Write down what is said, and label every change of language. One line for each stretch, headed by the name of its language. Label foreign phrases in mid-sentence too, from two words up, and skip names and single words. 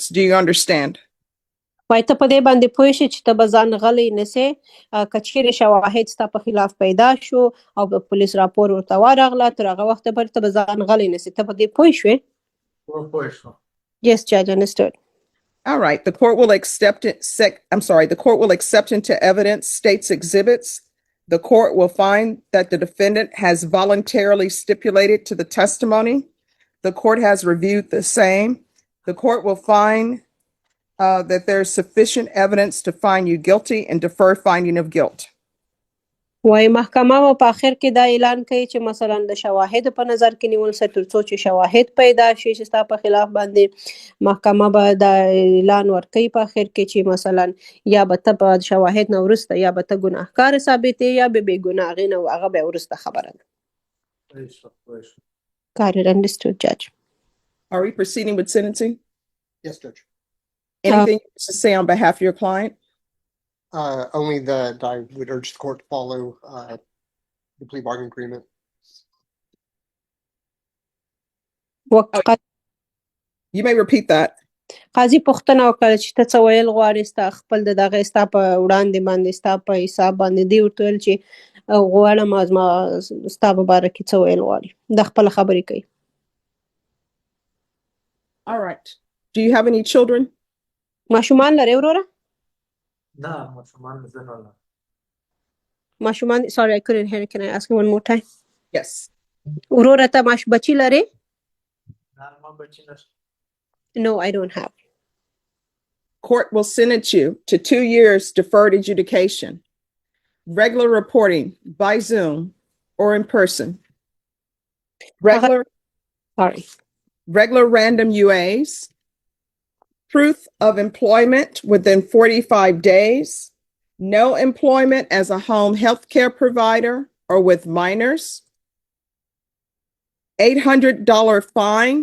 English: Do you understand?
Pashto: وایي ته په دې باندې پوه شې چې ته به ځان غلی نیسې که چیرې شواهد ستا په خلاف پیدا شو او په پولیس راپور ورته ورغله تر هغه وخته پورې ته به ځان غلی نیسې ته په دې پوه شوې؟ پوه شو.
English: Yes, Judge, understood. All right, the court will accept into evidence state's exhibits. The court will find that the defendant has voluntarily stipulated to the testimony. The court has reviewed the same. The court will find that there's sufficient evidence to find you guilty and defer finding of guilt.
Pashto: وایي محکمه به په آخر کې دا اعلان کوي چې مثلا د شواهدو په نظر کې نیول سه تر څو چې شواهد پیدا شي چې ستا په خلاف باندې محکمه به دا اعلان ورکوي په آخر کې چې مثلا یا به ته په شواهد نه وروسته یا به ته ګناهګار ثابتې یا به بې ګناه هغې نه هغه به وروسته خبره ده.
English: Got it, understood, Judge. Are we proceeding with sentencing? Yes, Judge. Anything to say on behalf of your client? Only that I would urge the court to follow the plea bargain agreement. You may repeat that.
Pashto: قاضي پوښتنه وکړه چې ته څه ویل غواړې ستا خپل د دغه ستا په وړاندې باندې ستا په حساب باندې دی ورته ویل چې غواړم زما ستا په باره کې څه ویل غواړي د خپله خبرې کوي.
English: All right. Do you have any children?
Pashto: ماشومان لرې وروره؟ نه ماشومان زه نه لرم.
English: ماشومان sorry I couldn't hear. Can I ask you one more time? Yes.
Pashto: وروره ته بچي لرې؟ نه ما بچي نشته.
English: No, I don't have. Court will sentence you to 2 years deferred adjudication, regular reporting by Zoom or in person, regular random UAs, proof of employment within 45 days, no employment as a home health care provider or with minors, $800 fine.